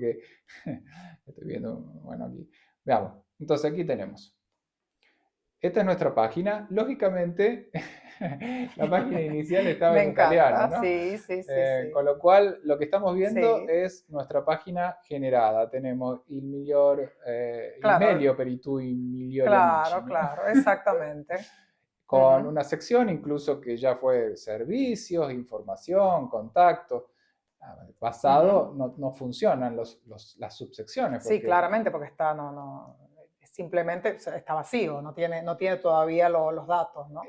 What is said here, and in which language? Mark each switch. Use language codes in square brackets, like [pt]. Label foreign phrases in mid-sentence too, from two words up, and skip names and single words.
[es] porque estoy viendo, bueno, aquí. Veamos. Entonces aquí tenemos. Esta es nuestra página. Lógicamente, la página inicial estaba Me en italiano, encanta. ¿no? Sí, sí, sí, Con sí. lo cual, lo que estamos viendo Sí, es nuestra página generada. Tenemos il claro, [it] meglio per i tuoi migliori amici, [es] claro, ¿no? claro, exactamente. Con Ujú, una sección incluso que ya fue servicios, información, contacto. ujú. Pasado no funcionan las subsecciones Sí, porque claramente, porque está, simplemente o sea, está vacío, no tiene todavía los datos, ¿no?